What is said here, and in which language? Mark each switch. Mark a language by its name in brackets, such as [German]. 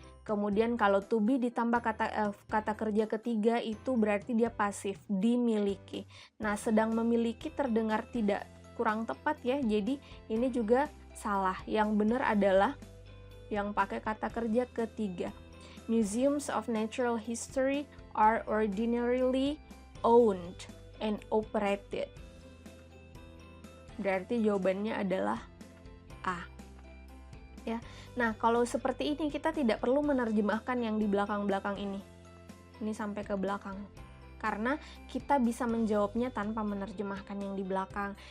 [Indonesian] Kemudian kalau to be ditambah kata kerja ketiga itu berarti dia pasif, dimiliki. Nah, sedang memiliki terdengar tidak kurang tepat ya, jadi ini juga salah. Yang benar adalah yang pakai kata kerja ketiga. [English] Museums of Natural History are ordinarily owned and operated. [Indonesian] Berarti jawabannya adalah A. Ya. Nah, kalau seperti ini kita tidak perlu menerjemahkan yang di belakang-belakang ini. Ini sampai ke belakang. Karena kita bisa menjawabnya tanpa menerjemahkan yang di belakang.